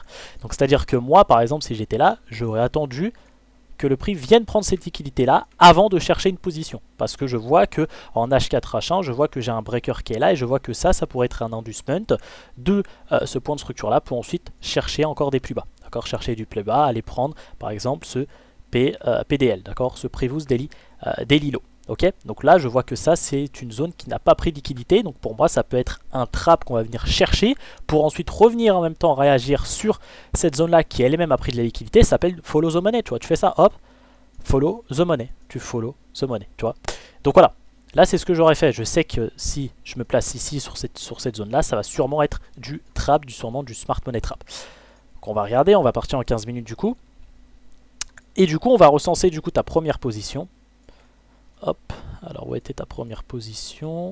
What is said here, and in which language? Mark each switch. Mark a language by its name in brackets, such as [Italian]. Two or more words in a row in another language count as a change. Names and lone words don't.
[French] Donc c'est à dire que moi par exemple si j'étais là, j'aurais attendu que le prix vienne prendre cette liquidité là avant de chercher une position, parce que je vois que en H4 H1 je vois que j'ai un breaker qui est là et je vois que ça pourrait être un inducement de ce point de structure là pour ensuite chercher encore des plus bas, d'accord, chercher du plus bas, aller prendre par exemple ce PDL, d'accord, ce [English] Previous Daily Low. [French] Ok, donc là je vois que ça c'est une zone qui n'a pas pris de liquidité, donc pour moi ça peut être un trap qu'on va venir chercher pour ensuite revenir en même temps réagir sur cette zone là qui elle-même a pris de la liquidité. Ça s'appelle [English] follow the money, [French] tu vois, tu fais ça, hop, [English] follow the money, tu follow the money, [French] tu vois. Donc voilà, là c'est ce que j'aurais fait. Je sais que si je me place ici sur cette zone là, ça va sûrement être du trap, sûrement du [English] smart money trap. [French] Donc on va regarder, on va partir en 15 minutes du coup. Et du coup on va recenser du coup ta première position. Hop, alors où était ta première position?